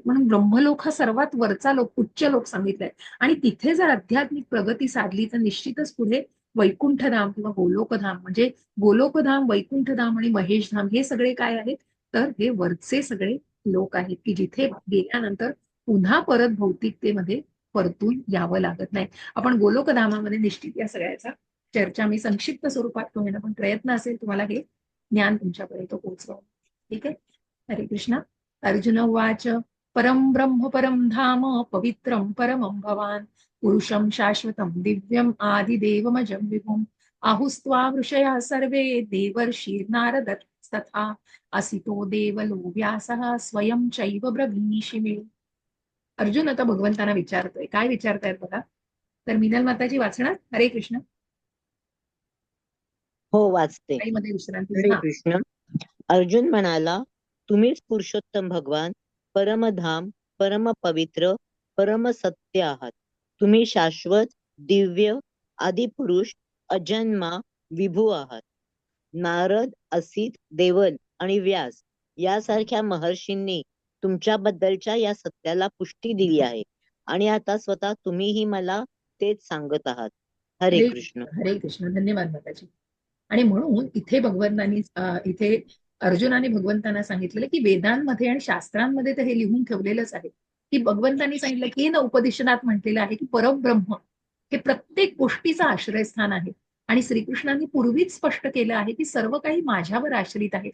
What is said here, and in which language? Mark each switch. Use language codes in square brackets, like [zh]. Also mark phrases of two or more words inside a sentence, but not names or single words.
[mr] म्हणून ब्रह्मलोक हा सर्वात वरचा लोक, उच्च लोक सांगितलाय. आणि तिथे जर आध्यात्मिक प्रगती साधली तर निश्चितच पुढे वैकुंठधाम किंवा गोलोकधाम, म्हणजे गोलोकधाम, वैकुंठधाम आणि महेशधाम हे सगळे काय आहेत, तर हे वरचे सगळे लोक आहेत की जिथे गेल्यानंतर पुन्हा परत भौतिकतेमध्ये परतून यावं लागत नाही. आपण गोलोकधामामध्ये निश्चित या सगळ्याचा चर्चा मी संक्षिप्त स्वरूपात करूया, पण प्रयत्न असेल तुम्हाला हे ज्ञान तुमच्यापर्यंत पोहोचवा. ठीक आहे. हरे कृष्ण. [sa] अर्जुन उवाच परम ब्रह्म परम धाम पवित्रम परमं भवान पुरुषं शाश्वतं दिव्यम् आदिदेवमजं विभुम् आहुस्त्वा ऋषयः सर्वे देवर्षिर्नारदस्तथा असितो देवलो व्यासः स्वयं चैव ब्रवीषि मे. [mr] अर्जुन आता भगवंतांना विचारतोय, काय विचारतायत बघा. तर मीनल माताजी वाचणार. हरे कृष्ण. हो, वाचते. मध्ये विश्रांती. हरे हा. कृष्ण. अर्जुन म्हणाला, तुम्हीच पुरुषोत्तम भगवान, परमधाम, परम पवित्र, परम सत्य आहात. तुम्ही शाश्वत, दिव्य, आदिपुरुष, अजन्मा, विभू आहात. नारद, असित, देवल आणि व्यास यासारख्या महर्षींनी तुमच्याबद्दलच्या या सत्याला पुष्टी दिली आहे आणि आता स्वतः तुम्हीही मला तेच सांगत आहात. हरे हरे कृष्ण. हरे कृष्ण. धन्यवाद माताजी. आणि म्हणून इथे भगवंतांनी इथे अर्जुनाने भगवंतांना सांगितलेलं की वेदांमध्ये आणि शास्त्रांमध्ये तर हे लिहून ठेवलेलंच आहे, की भगवंतांनी सांगितलं की न उपनिषदात म्हटलेलं आहे की परब्रह्म हे प्रत्येक गोष्टीचं आश्रयस्थान आहे. आणि श्रीकृष्णांनी पूर्वीच स्पष्ट केलं आहे की सर्व काही माझ्यावर आश्रित आहे.